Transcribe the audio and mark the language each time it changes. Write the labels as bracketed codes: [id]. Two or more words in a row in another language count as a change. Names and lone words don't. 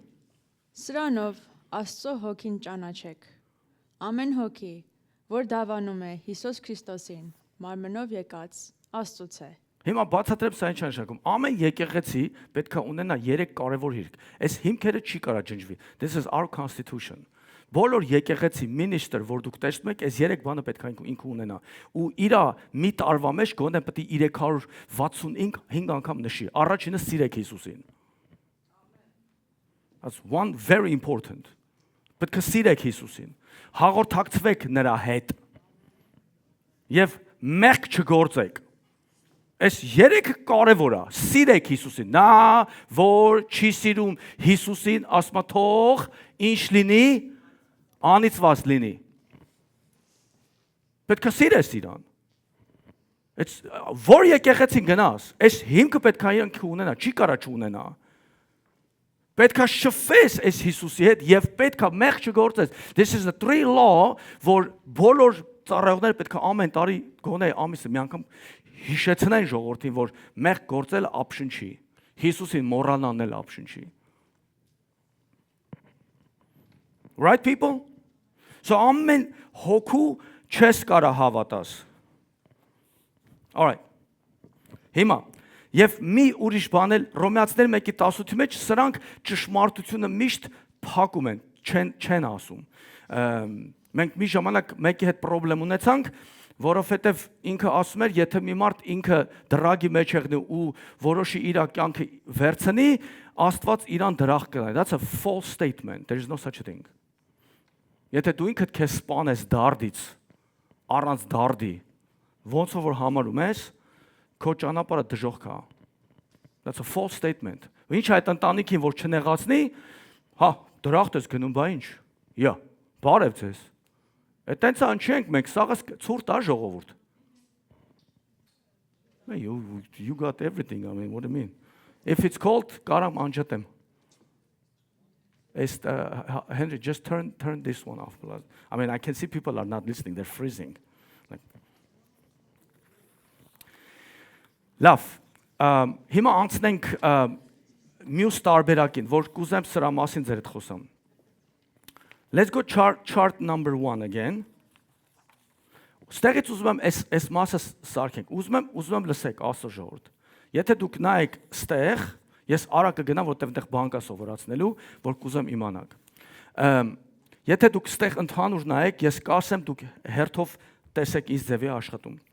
[hy] Սրանով Աստծո հոգին ճանաչեք։ Ամեն հոգի, որ դավանում է Հիսուս Քրիստոսին, մարմնով եկած Աստծուց է։ Հիմա բացատրեմ սա ինչ նշանակում։ Ամեն եկեղեցի պետք է ունենա 3 կարևոր հիմք։ Այս հիմքերը չի կարա ջնջվի։ [en] This is our constitution. [hy] Բոլոր եկեղեցի մինիստր, որ դուք տեսնում եք, այս 3 բանը պետք է ինքը ունենա։ Ու իրա մի տարվա մեջ գոնե պետք է 365 անգամ նշի։ Առաջինը սիրեք Հիսուսին։ [en] That's one very important. [hy] Պետք է սիրեք Հիսուսին։ Հաղորդակցվեք նրա հետ։ Եվ մեղք չգործեք։ Այս 3 կարևոր է։ Սիրեք Հիսուսին։ Նա, որ չի սիրում Հիսուսին, ասма թող ինչ լինի, անիծված լինի։ Պետք է սիրես իրան։ It's որ եկեղեցին գնաս, այս հիմքը պետք է ինքը ունենա, չի կարա չունենա։ Պետք է շփվես այս Հիսուսի հետ եւ պետք է մեղք չգործես։ [en] This is the 3 law, [hy] որ բոլոր ծառայողները պետք է ամեն տարի գոնե ամիսը մի անգամ հիշեցնեն ժողովրդին, որ մեղք գործելը ապշնչի։ Հիսուսին մոռանալն էլ ապշնչի։ [en] Right people? [hy] So ամեն հոգու չես կարա հավատաս։ [en] All right. [hy] Հիմա եւ մի ուրիշ բան էլ Հռոմեացիներ 1:18-ի մեջ սրանք ճշմարտությունը միշտ փակում են, չեն ասում։ Մենք մի ժամանակ մեկի հետ խնդրեմ ունեցանք, որովհետև ինքը ասում էր, եթե մի մարդ ինքը դրագի մեջ եղնի ու որոշի իր կյանքը վերցնի, Աստված իրան դրախ կնա։ [en] That's a false statement. There is no such a thing. [hy] Եթե դու ինքդ քեզ սպանես դարդից, առանց դարդի, ոնց որ համարում ես, քո ճանապարհը դժոխք է։ [en] That's a false statement. [hy] Ինչ այդ ընտանիքին որ չնեղացնի, հա, դրախտ ես գնում, բա ինչ։ Յա, բարև ձեզ։ Այտենց անչենք մենք, սաղս ցուրտ է ժողովուրդ։ [en] You got everything, I mean, what do you mean? If it's cold, [hy] կարամ անջատեմ։ [en] Henry, just turn this one off. I mean, I can see people are not listening, they're freezing. Like. [hy] Լավ, հիմա անցնենք մյուս տարբերակին, որ կուզեմ սրա մասին ձեր հետ խոսամ։ [en] Let's go chart number 1 again. [hy] Ստեղից ուզում եմ այս մասը սարքենք։ Ուզում եմ լսեք Աստծո ժողովուրդ։ Եթե դուք նայեք ստեղ, ես արագ կգնամ, որտեղ այնտեղ բան կա սովորացնելու, որ կուզեմ իմանաք։ Եթե դուք ստեղ ընդհանուր նայեք, ես կասեմ դուք հերթով տեսեք ինձ ձևի աշխատում։